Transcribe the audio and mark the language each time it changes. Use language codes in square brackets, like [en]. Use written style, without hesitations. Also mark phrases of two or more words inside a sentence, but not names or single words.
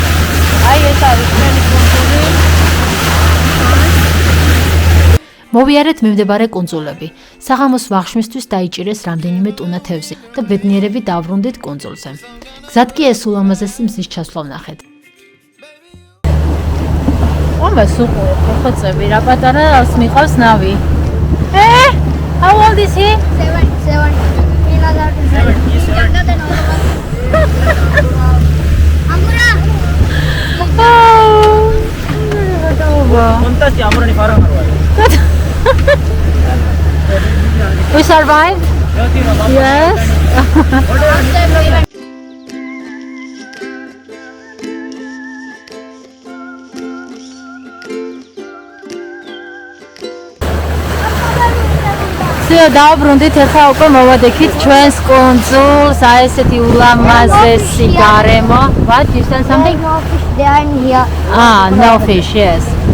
[ka] აი ეს არის ჩვენი კუნძული. მოვიარეთ მიმდებარე კუნძულები. საღამოს ვახშმისთვის დაიჭირეს რამდენიმე ტუნა თევზი და ბედნიერები დავბრუნდით კუნძულზე. გზად კი ეს ულამაზესი მზის ჩასვლა ვნახეთ. ამას უყურეთ, ხოცები, რა პატარას მიყავს ნავი. [en] How old is he? 7. He's allowed to drive. He's younger than all of us. Amura! We survived? Yes. [ka] დავბრუნდით ახლა უკვე მოვადექით ჩვენს კუნძულს, აი ესეთი ულამაზესი გარემო. [en] What? You said something? No fish there and here. No fish, yes.